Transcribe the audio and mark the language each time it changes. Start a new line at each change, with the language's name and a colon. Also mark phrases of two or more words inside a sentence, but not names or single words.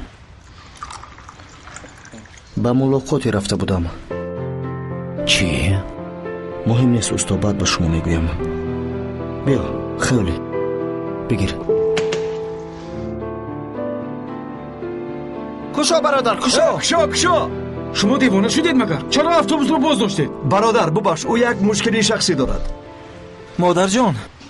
Tajik: ба мулоқоте рафта будам. چی؟ муҳим нест усто, баъд ба шумо мегӯям. биё хеле бигир. каш бародар каш. шумо девона шудед магар? чаро автобусро боз доштед? бародар бубахш ӯ як мушкили шахсӣ дорад. модарҷон